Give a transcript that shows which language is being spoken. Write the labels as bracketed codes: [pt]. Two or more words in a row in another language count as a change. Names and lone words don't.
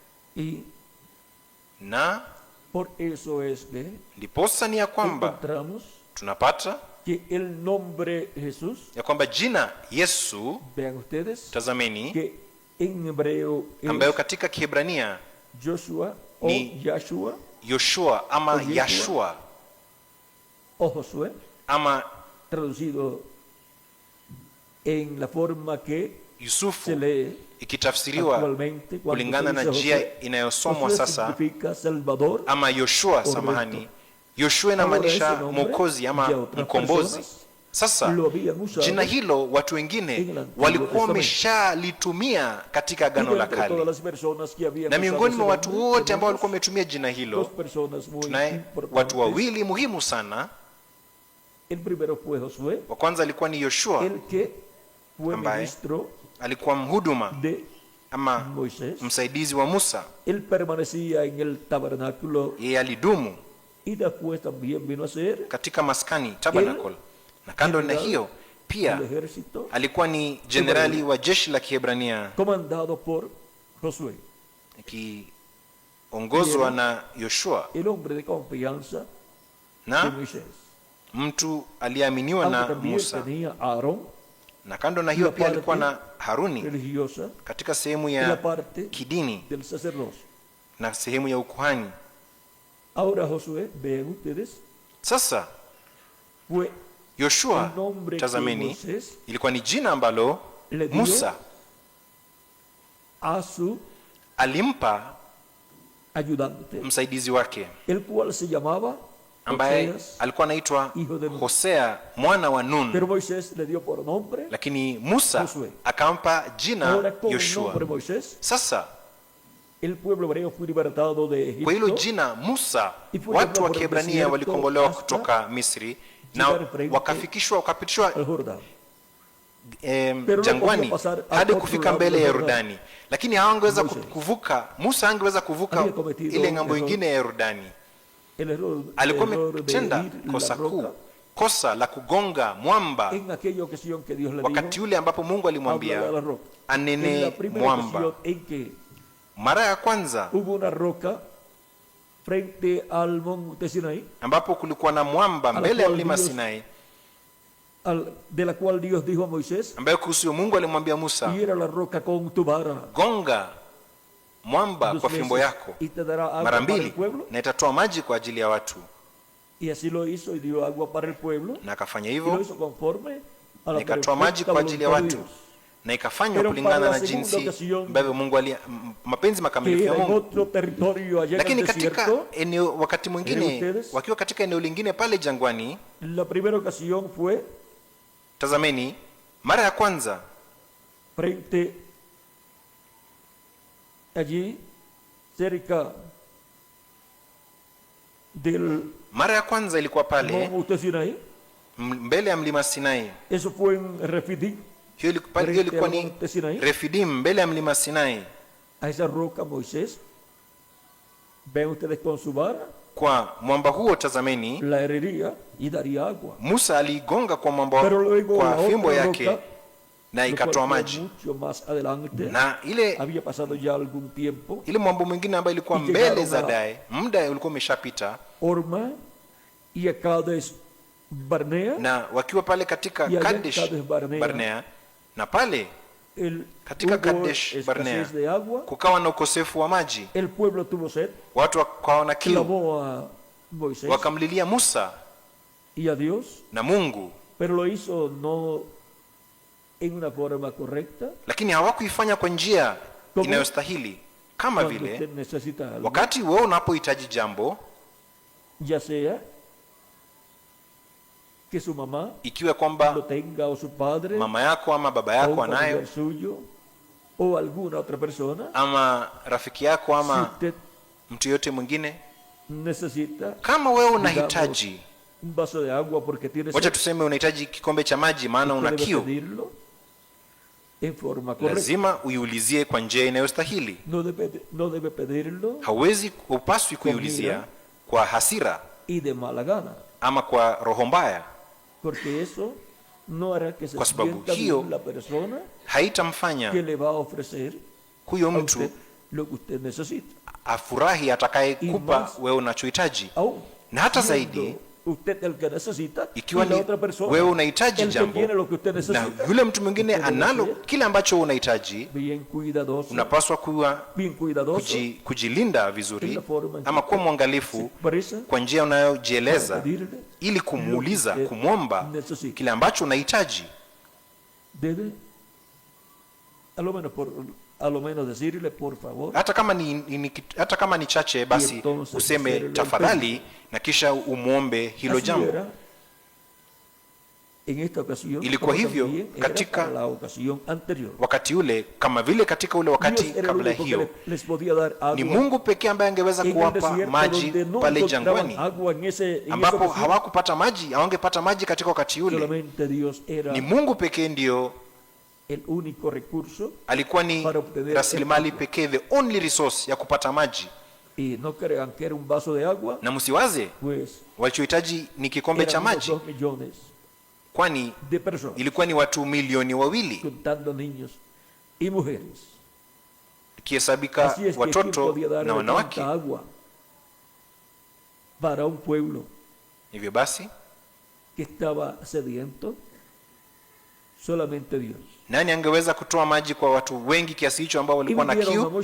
[sw] Na ndiposa ni ya kwamba tunapata ya kwamba jina Yesu, tazameni, ambayo katika Kiebrania ni Yoshua ama Yashua ama [es] traducido en la forma que [sw] Yusufu, ikitafsiriwa kulingana na njia inayosomwa sasa, ama Yoshua, samahani, Yoshua inamaanisha mwokozi ama mkombozi. Sasa jina hilo watu wengine walikuwa wameshalitumia katika Agano la Kale, na miongoni mwa watu wote ambao walikuwa wametumia jina hilo tunaye watu wawili muhimu sana. Wa kwanza alikuwa ni Yoshua ambaye alikuwa mhuduma ama Moisés, msaidizi wa Musa. [es] él permanecía en el tabernáculo [sw] Yeye alidumu [es] y después también vino a ser [sw] katika maskani tabernacle, na kando na hiyo pia [es] el ejército [sw] alikuwa ni jenerali wa jeshi la Kiebrania [es] comandado por Josué, [sw] akiongozwa na Yoshua, [es] el hombre de confianza de [sw] na [es] Moisés. [sw] mtu aliyeaminiwa [es] Aunque [sw] na [es] también [sw] Musa. [es] tenía a Aarón, [sw] Na kando na hiyo [es] la [sw] pia [es] parte [sw] alikuwa na Haruni [es] religiosa [sw] katika sehemu [es] y la [sw] ya [es] parte [sw] kidini [es] del sacerdocio. [sw] na sehemu ya ukuhani. [es] Ahora Josué, vean ustedes, [sw] Sasa [es] fue [sw] Yoshua, [es] el nombre que [sw] tazameni, [es] Moisés [sw] ilikuwa ni jina ambalo [es] le dio [sw] Musa [es] a su [sw] alimpa [es] ayudante, [sw] msaidizi wake [es] el cual se llamaba [sw] ambaye [es] Oseas, [sw] alikuwa anaitwa [es] hijo de Nun. [sw] Hosea mwana wa Nun, [es] Pero Moisés le dio por nombre, [sw] lakini Musa [es] Josué. [sw] akampa jina [es] ahora con el [sw] Yoshua. [es] nombre Moisés, [sw] Sasa [es] el pueblo hebreo fue libertado de [sw] kwa hilo [es] Egipto [sw] jina Musa, [es] Y fue [sw] watu wa [es] llevado por el [sw] Kiebrania [es] desierto [sw] walikombolewa [es] hasta [sw] kutoka Misri na [es] llegar frente [sw] wakapitishwa [es] al Jordán. no [sw] jangwani [es] podía pasar al [sw] hadi [es] otro [sw] kufika [es] lado [sw] mbele [es] del [sw] ya [es] Jordán. [sw] Yordani, lakini hawangeweza [es] Moisés. [sw] kuvuka. Musa angeweza kuvuka [es] Había cometido [sw] ile [es] un [sw] ng'ambo [es] error. [sw] ingine ya Yordani. [es] El error [sw] Alikuwa [es] de [sw] ametenda [es] herir la [sw] kosa [es] roca [sw] kuu, kosa la kugonga mwamba [es] en aquella ocasión que Dios le [sw] wakati [es] dijo, [sw] ule ambapo Mungu [es] habla [sw] alimwambia [es] de la roca. En la [sw] anene [es] primera [sw] mwamba. [es] ocasión en que [sw] Mara ya kwanza [es] hubo una roca frente al monte Sinaí, [sw] ambapo kulikuwa na mwamba [es] la [sw] mbele ya [es] cual [sw] mlima [es] Dios- [sw] Sinai, [es] de la cual Dios dijo a Moisés, [sw] ambayo kuhusu Mungu alimwambia Musa, [es] hiera la roca con tu vara [sw] gonga mwamba 2 kwa fimbo [es] veces, [sw] yako [es] y te dará agua [sw] mara [es] para el [sw] mbili [es] pueblo. [sw] na itatoa maji kwa ajili ya watu, [es] Y así lo hizo y dio agua para el pueblo. [sw] na akafanya [es] Y lo [sw] hivyo [es] hizo conforme a [sw] na [es] la [sw] ikatoa maji [es] perfecta [sw] kwa ajili ya [es] voluntad de [sw] watu, [es] Dios. [sw] na ikafanywa [es] Pero [sw] kulingana [es] para la [sw] na [es] segunda [sw] jinsi [es] ocasión, [sw] ambavyo Mungu mapenzi makamilifu [es] Que [sw] ya [es] era en [sw] Mungu. [es] otro territorio allá en [sw] Lakini [es] el [sw] katika [es] desierto, [sw] eneo, wakati mwingine [es] ustedes? [sw] wakiwa katika eneo lingine pale jangwani, [es] la primera ocasión fue [sw] tazameni, mara ya kwanza [es] frente allí cerca del [sw] mara ya kwanza ilikuwa pale [es] monte Sinaí. [sw] mbele ya mlima Sinai. [es] Eso fue en Refidim, [sw] Hiyo ilikuwa ni [es] monte Sinaí. [sw] Refidim, mbele ya mlima Sinai. [es] A esa roca Moisés, ven ustedes con su vara, [sw] Kwa mwamba huo tazameni, [es] la herrería y daría agua. [sw] Musa aliigonga kwa mwamba [es] Pero luego [sw] kwa [es] la [sw] fimbo [es] otra [sw] yake [es] roca, [sw] na [es] lo [sw] ikatoa [es] cual fue [sw] maji, [es] mucho más adelante, [sw] na ile [es] había pasado ya algún tiempo, [sw] ile mwamba mwingine ambayo ilikuwa [es] Y [sw] mbele [es] llegaron [sw] za [es] a- [sw] dae, muda ulikuwa umeshapita, [es] Orma y a Cades Barnea, [sw] na wakiwa pale katika [es] Y allá en Kadesh [sw] Kadesh Barnea, na pale katika [es] hubo [sw] Kadesh Barnea [es] escasez de agua, [sw] kukawa na ukosefu wa maji, [es] el pueblo tuvo sed, [sw] watu wakawa na kiu, [es] clamó a Moisés [sw] wakamlilia Musa [es] y a Dios, [sw] na Mungu, [es] pero lo hizo no en una forma correcta. [sw] lakini hawakuifanya kwa njia [es] ¿Cómo? [sw] inayostahili. Kama [es] Cuando [sw] vile [es] usted necesita algo, [sw] wakati wewe unapohitaji jambo, [es] ya sea que su mamá [sw] ikiwa [es] lo [sw] kwamba [es] tenga o su padre [sw] mama yako ama baba [es] o [sw] yako [es] un [sw] anayo [es] familiar suyo o alguna otra persona, [sw] ama rafiki yako [es] si [sw] ama [es] usted [sw] mtu yote mwingine, [es] necesita [sw] kama wewe [es] digamos, [sw] unahitaji, [es] un vaso de agua porque tiene [sw] wacha [es] sed, [sw] tuseme unahitaji kikombe cha maji maana [es] usted una debe [sw] kiu, [es] pedirlo en forma correcta. [sw] lazima uiulizie kwa njia inayostahili. [es] No debe pedirlo [sw] Hupaswi kuiulizia kwa hasira [es] y de mala gana, [sw] ama kwa roho mbaya, [es] porque eso no hará que se [sw] Kwa sababu [es] sienta [sw] hiyo, [es] bien la persona [sw] haitamfanya [es] que le va a ofrecer [sw] huyo [es] a [sw] mtu [es] usted lo que usted necesita. [sw] afurahi atakayekupa [es] más- [sw] wewe unachohitaji. [es] Aún [sw] Na hata [es] siendo [sw] zaidi, [es] usted el que necesita [sw] ikiwa [es] y la [sw] ni [es] otra persona [sw] wewe unahitaji [es] el que [sw] jambo [es] tiene lo que usted [sw] na [es] necesita, [sw] yule mtu mwingine [es] usted debe [sw] analo [es] ser [sw] kile ambacho unahitaji, [es] bien cuidadoso, [sw] unapaswa kuwa [es] bien cuidadoso [sw] kujilinda [es] en [sw] vizuri [es] la forma en que [sw] ama kuwa [es] usted [sw] mwangalifu [es] se expresa [sw] kwa njia unayojieleza, [es] para pedirle [sw] ili kumuuliza, [es] usted [sw] kumwomba [es] necesita. [sw] kile ambacho unahitaji. [es] Debe a lo menos decirle por favor, [sw] Hata kama ni chache, basi [es] entonces [sw] useme [es] hacerle el [sw] tafadhali, na kisha umwombe hilo [es] así [sw] jambo. [es] era en esta ocasión, [sw] Ilikuwa [es] como [sw] hivyo [es] también era [sw] katika [es] para la ocasión anterior. [sw] Wakati ule kama vile katika ule wakati [es] Dios era el [sw] kabla [es] único que [sw] hiyo, [es] les podía dar agua [sw] ni Mungu pekee ambaye angeweza [es] en el [sw] kuwapa [es] desierto [sw] maji [es] donde no [sw] pale [es] encontraban [sw] jangwani, [es] agua en esa [sw] ambapo [es] ocasión. [sw] hawakupata maji, hawangepata maji katika wakati ule. [es] Solamente Dios era [sw] Ni Mungu pekee ndio [es] el único recurso, [sw] alikuwa ni rasilimali pekee, [en] the only resource [sw] ya kupata maji. [es] Y no crean que era un vaso de agua, [sw] na msiwaze [es] pues [sw] walichohitaji ni kikombe cha maji, kwani ilikuwa ni watu milioni 2, [es] contando niños y mujeres, [sw] ikihesabika watoto na wanawake. [es] Para un pueblo [sw] hivyo basi [es] que estaba sediento, solamente Dios. [sw] Nani angeweza kutoa maji kwa watu wengi kiasi hicho ambao walikuwa na kiu?